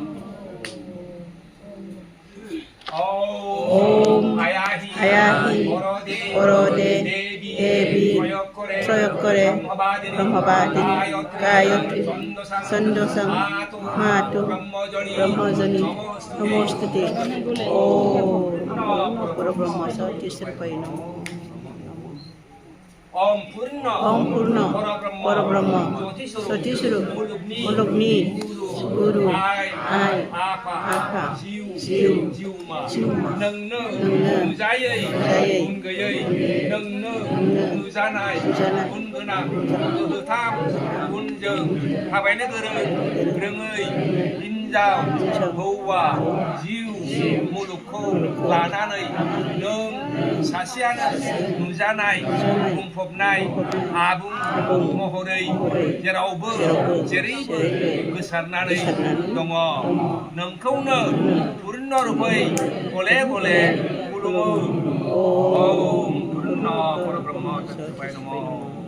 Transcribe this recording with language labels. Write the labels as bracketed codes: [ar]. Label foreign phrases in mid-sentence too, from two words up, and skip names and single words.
[sa] ओम आयाहि वरदे देवी त्रयकरे ब्रह्मवादिनी गायत्री छन्दसं मातु ब्रह्मजनी नमोस्तुते। ओम परब्रह्म सचिस्वरूपाय नमो। ओम पूर्ण परब्रह्म सचिस्वरूप [brx] मुलुगनि गुरु आइ आफा जिउ नोंनो नुजायै गुन गैयै नोंनो नुजानाय गुन गोनां गोथां गुनजों थाबायनो गोरों रोङै हिनजाव हौवा जिउ मुलुगखौ लानानै नों सासेयानो नुजानाय बुंफबनाय आबुं महरै जेरावबो जेरैबो गोसारनानै दङ। नोंखौनो पूर्ण रूपै गले गले खुलुमो। [sa] ओम पूर्ण परब्रह्म सचिस्वरूपाय नमः।